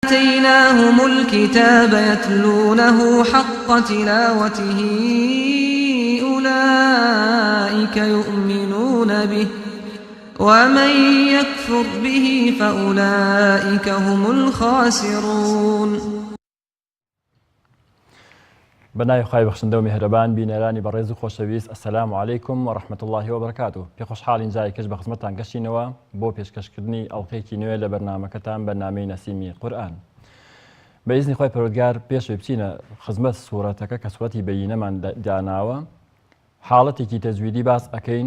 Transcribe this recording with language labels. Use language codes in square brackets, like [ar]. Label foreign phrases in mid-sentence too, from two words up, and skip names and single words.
[ar] آتيناهم الكتاب يتلونه حق تلاوته أولئك يؤمنون به ومن يكفر به فأولئك هم الخاسرون. [ckb] بنای خی بەخشندە و میهرەبان بینەرانی بەڕێز و خۆشەویست، [ar] ئەسەلام عەلەیکم وەڕەحمەتوڵڵاهی وبەرەکاتوه. [ckb] پێ خۆشحاڵین جارێکەش بە خزمەتتان گەشتینەوە بۆ پێشکەشکردنی ئەڵقەیەکی نوێ لە بەرنامەکەتان بەرنامەی نەسیمی قورئان. بە ئیزنی خۆی پەروەردگار پێشوێ بچینە خزمەت سوورەتەکە کە سوورەتی بەیینەمان داناوە، حاڵەتێکی تەجویدی باس ئەکەین.